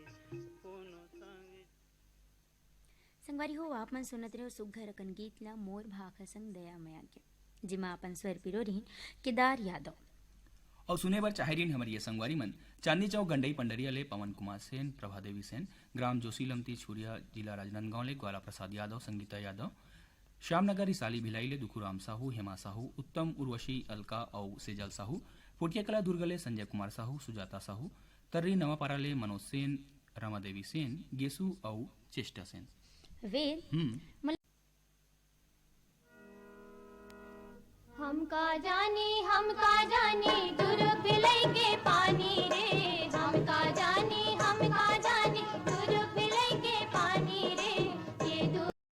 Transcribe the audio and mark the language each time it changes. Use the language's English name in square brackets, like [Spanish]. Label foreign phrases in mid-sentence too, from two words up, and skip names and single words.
[Chhattisgarhi] कोनो संग। संगवारी हो आप मन सुनत रहे हो सुघर अकन गीत ला मोर भाखा संग दया माया के, जिमा अपन स्वर पिरो रही केदार यादव। और सुने बर चाहे रही हमारी ये संगवारी मन चांदनी चौक गंडई पंडरिया ले पवन कुमार सेन, प्रभा देवी सेन, ग्राम जोशी लमती छुरिया, जिला राजनांदगांव ले ग्वाला प्रसाद यादव, संगीता यादव, श्यामनगर रिसाली भिलाई ले दुखुराम साहू, हेमा साहू, उत्तम उर्वशी, अलका और सेजल साहू, पोटियाकला दुर्ग ले संजय कुमार साहू, सुजाता साहू, तर्री नवापारा ले मनोज सेन, रमा देवी सेन, गेसु और चेष्टा सेन। वेद हम का जानी दूर भिलई के पानी रे, हम का जानी दूर भिलई के पानी रे, ये दूर